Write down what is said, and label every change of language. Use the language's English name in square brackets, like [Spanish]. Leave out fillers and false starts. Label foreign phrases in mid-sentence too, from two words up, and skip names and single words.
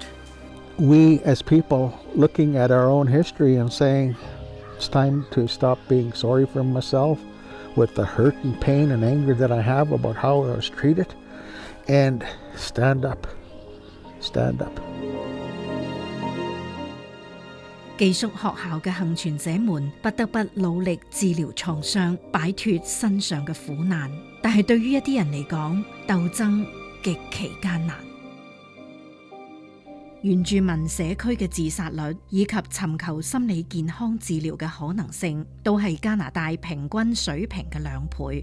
[English] We as people looking at our own history and saying, it's time to stop being sorry for myself with the hurt and pain and anger that I have about how I was treated, and stand up. Stand up. [Cantonese] 寄宿學校嘅幸存者們不得不努力治療創傷，擺脫身上嘅苦難。但係對於一啲人嚟講，鬥爭極其艱難。原住民社區嘅自殺率以及尋求心理健康治療嘅可能性，都係加拿大平均水平嘅2倍。